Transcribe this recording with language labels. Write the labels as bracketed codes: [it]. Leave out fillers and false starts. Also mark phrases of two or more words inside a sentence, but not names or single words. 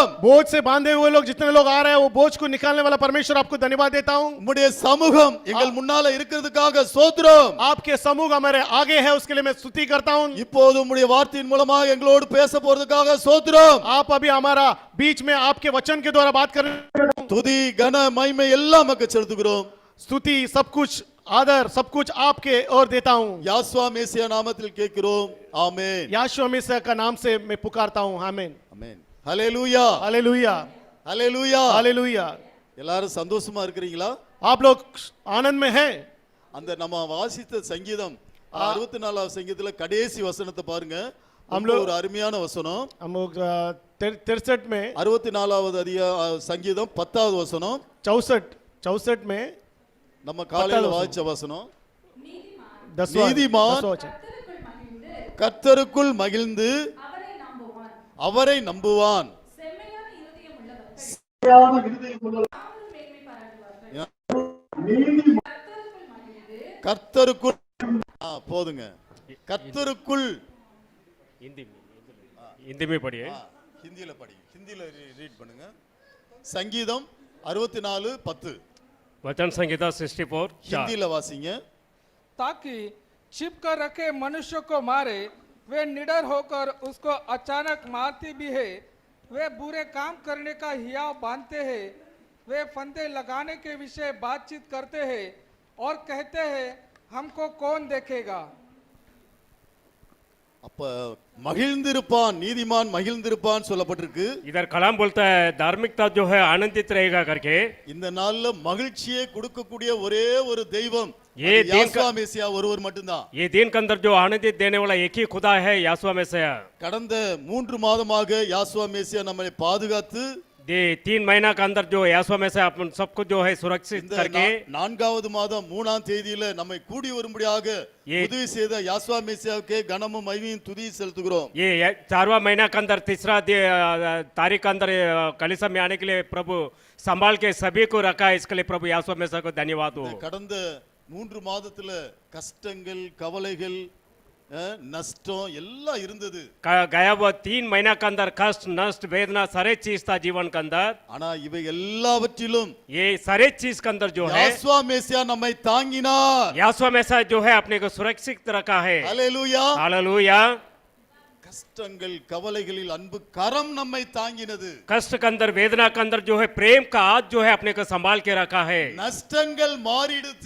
[hi] बोझ से बांधे हुए लोग जितने लोग आ रहे हैं वो बोझ को निकालने वाला परमेश्वर आपको धन्यवाद देता हूँ। [ta] உம்முடைய சமூகம் எங்கள் முன்னால இருக்கிறதுக்காக ஸ்தோத்திரம். [hi] आपके समूह हमारे आगे है उसके लिए मैं स्तुति करता हूँ। [ta] இப்போது உம்முடைய வார்த்தையின் மூலமாக எங்களோடு பேச போறதுக்காக ஸ்தோத்திரம். [hi] आप अभी हमारा बीच में आपके वचन के द्वारा बात कर रहे हैं। [ta] துதி கன மகிமை எல்லாம் உமக்கு செலுத்துகிறோம். [hi] स्तुति सब कुछ आदर सब कुछ आपके और देता हूँ। [ta] யாசுவா மேசியா நாமத்தில் கேட்கிறோம். ஆமென். [hi] याशुआ मेसिया का नाम से मैं पुकारता हूँ। आमीन। [ta] ஆமென். ஹல்லேலூயா. [hi] हालेलूया [ta] ஹல்லேலூயா. [hi] हालेलूया। [ta] எல்லாரும் சந்தோஷமா இருக்கிறீங்களா? [hi] आप लोग आनंद में हैं? [ta] அந்த நம்ம வாசித்த சங்கீதம் 64வது சங்கீதத்துல கடைசி வசனத்தை பாருங்க. [hi] हम [ta] ரொம்ப [hi] लोग- [ta] ஒரு அருமையான வசனம். [hi] हम लोग 63 में [ta] 64வது சங்கீதம் 10வது வசனம் [hi] 64 में [ta] நம்ம காலையில வசனம். வாசிச்ச வசனம். [hi] 10वां [ta] நீதிமான் [hi] 10वां वचन। [ta] கர்த்தருக்குள் மகிழ்ந்து அவரை நம்புவான். கர்த்தருக்குள் போதுங்க. கர்த்தருக்குள் [hi] हिंदी में हिंदी में पढ़िए। [ta] ஹிந்தியில படி. ஹிந்தியில ரீட் பண்ணுங்க. சங்கீதம் 64:10 [hi] वचन संहिता 64 4। [ta] ஹிந்தியில வாசிங்க. [hi] ताकि छिप कर रखे मनुष्य को मारे, वे निडर होकर उसको अचानक मारती भी है। वे बुरे काम करने का हियाव बांधते हैं। वे फंदे लगाने के विषय बातचीत करते हैं और कहते हैं हमको कौन देखेगा। [ta] அப்ப மகிழ்ந்திருப்பான், நீதிமான் மகிழ்ந்திருப்பான் சொல்லப்பட்டிருக்கு. [hi] इधर कलाम बोलता है धार्मिकता जो है आनंदित रहेगा करके। [ta] இந்த நாள்ல மகிழ்ச்சியை கொடுக்கக்கூடிய ஒரே ஒரு தெய்வம் [hi] ये [ta] அது [hi] दिन [ta] யாசுவா மேசியா ஒருவர் மட்டும்தான். [hi] ये दिन के अंदर जो आनंदित देने वाला एक ही खुदा है यासुआ मेसिया। [ta] கடந்த 3 மாதமாக யாசுவா மேசியா நம்மை பாதுகாத்து [hi] ये 3 महीना के अंदर जो यासुआ मेसिया अपन सबको जो है सुरक्षित [ta] இந்த [hi] करके [ta] 4வது மாதம் 3ஆம் தேதியில நம்மை கூடி வரும்படியாக உதவி செய்த யாசுவா மேசியாவுக்கு கனமும் மகிமையும் துதி செலுத்துகிறோம். [hi] ये 4वां महीना के अंदर तीसरा तारीख के अंदर कलीसिया में आने के लिए प्रभु संभाल के सभी को रखा है। इसके लिए प्रभु यासुआ मेसिया को धन्यवाद हो। [ta] கடந்த 3 மாதத்துல கஷ்டங்கள், கவலைகள், நஷ்டம் எல்லாம் இருந்தது. [hi] गया वो 3 महीना के अंदर कष्ट नष्ट वेदना सारे चीज था जीवन के अंदर। [ta] ஆனா இவை எல்லாவற்றிலும் [hi] ये सारे चीज के अंदर जो है [ta] யாசுவா மேசியா நம்மை தாங்கினார். [hi] यासुआ मेसिया जो है अपने को सुरक्षित रखा है। [ta] ஹல்லேலூயா. [hi] हालेलुया। [ta] கஷ்டங்கள், கவலைகளில் அன்பு கரம் நம்மை தாங்கினது. [hi] कष्ट के अंदर वेदना के अंदर जो है प्रेम का हाथ जो है अपने को संभाल के रखा है। [ta] நஷ்டங்கள் மாறிடுச்சு.